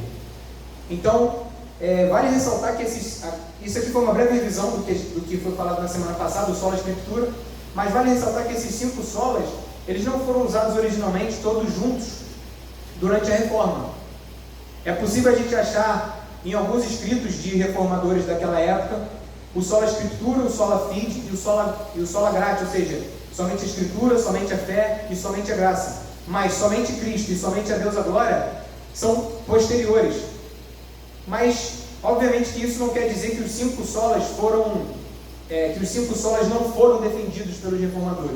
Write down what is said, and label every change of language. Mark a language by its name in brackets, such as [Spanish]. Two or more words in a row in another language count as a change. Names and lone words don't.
[Portuguese] Então, vale ressaltar que isso aqui foi uma breve revisão do que foi falado na semana passada, o sola escritura, mas vale ressaltar que esses 5 solas, eles não foram usados originalmente todos juntos durante a Reforma. É possível a gente achar em alguns escritos de reformadores daquela época, o sola escritura, o [Latin] sola fide [Portuguese] e o [Latin] sola gratia, [Portuguese] ou seja, somente a escritura, somente a fé e somente a graça. Mas somente Cristo e somente a Deus a glória são posteriores. Mas, obviamente que isso não quer dizer que os 5 solas não foram defendidos pelos reformadores.